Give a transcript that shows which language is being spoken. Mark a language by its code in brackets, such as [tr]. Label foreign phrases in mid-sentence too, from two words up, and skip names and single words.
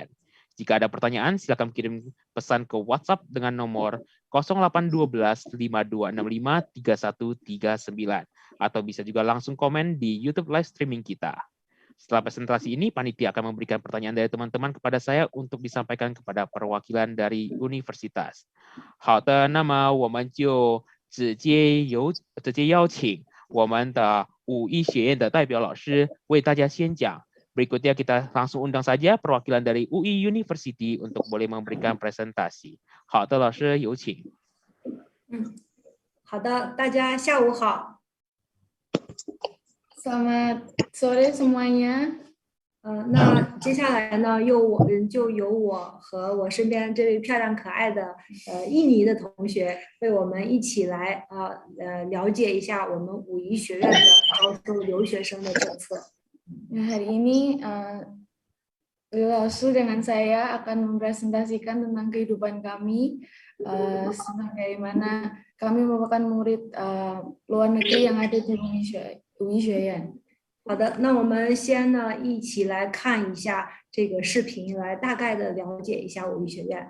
[id] Jika ada pertanyaan, silakan kirim pesan ke WhatsApp dengan nomor 0812 5265 3139. Atau bisa juga langsung komen di YouTube live streaming kita. Setelah presentasi ini, panitia akan memberikan pertanyaan dari teman-teman kepada saya untuk disampaikan kepada perwakilan dari universitas. [zh] 好的，那么我们就直接邀请我们的武医学院的代表老师为大家宣讲。 [id] Berikutnya kita langsung undang saja perwakilan dari UI University untuk boleh memberikan presentasi. [zh] 好的，老师有请。好的，大家下午好。 [id] Selamat sore semuanya。 [zh] 那接下来呢，就由我和我身边这位漂亮可爱的印尼的同学，为我们一起来了解一下我们武夷学院的招收留学生的政策。 [id] Hari ini Langsung dengan saya akan mempresentasikan tentang kehidupan kami bagaimana kami merupakan murid luar negeri yang ada di UI 学院。 [zh] 好的，那我们先呢一起来看一下这个视频，来大概的了解一下武夷学院。